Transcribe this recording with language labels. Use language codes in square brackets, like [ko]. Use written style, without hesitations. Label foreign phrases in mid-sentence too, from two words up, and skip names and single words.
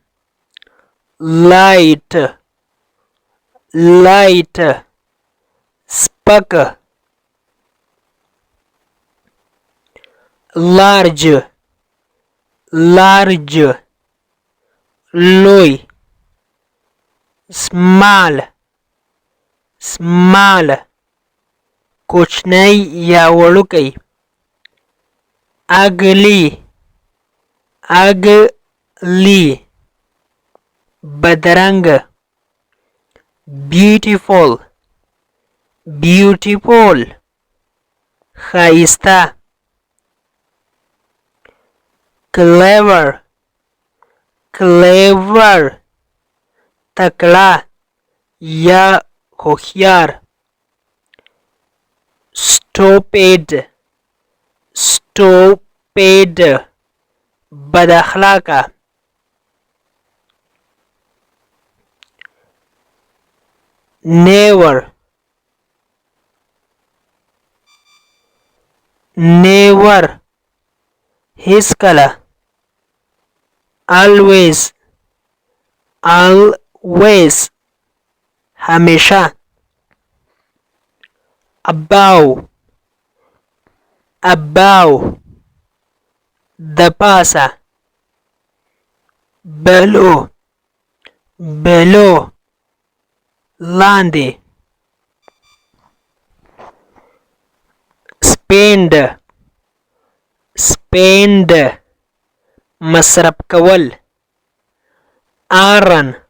[en] light light سپک large large لوی small small [ps] کوچنی یا وړوکی [en] ugly ugly بدرنګ beautiful beautiful ښایسته clever clever [ps] تکړه یا هوښیار [en] stupid [ps] stupid بد اخلاقه [en] never never هیڅکله always always همیشه above above [ps] د پاسه [en] below below لاندې spend spend [ps] مصرف کول [en] earn